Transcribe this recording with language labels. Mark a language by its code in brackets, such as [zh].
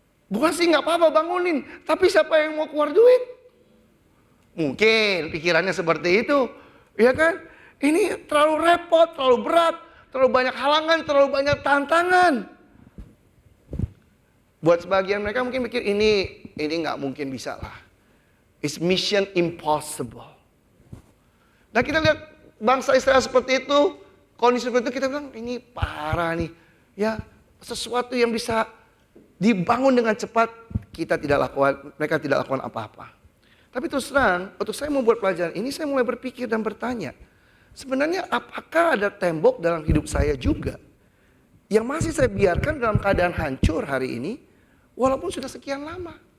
[id] Bukan sih nggak apa-apa bangunin, tapi siapa yang mau keluar duit? Mungkin pikirannya seperti itu, ya kan? Ini terlalu repot, terlalu berat, terlalu banyak halangan, terlalu banyak tantangan. Buat sebagian mereka mungkin pikir ini nggak mungkin bisa lah. [en] It's mission impossible. [id] Nah kita lihat bangsa Israel seperti itu, kondisi seperti itu, kita bilang ini parah nih, ya sesuatu yang bisa dibangun dengan cepat, mereka tidak lakukan apa-apa. Tapi terus terang, waktu saya membuat pelajaran ini, saya mulai berpikir dan bertanya, sebenarnya apakah ada tembok dalam hidup saya juga yang masih saya biarkan dalam keadaan hancur hari ini, walaupun sudah sekian lama?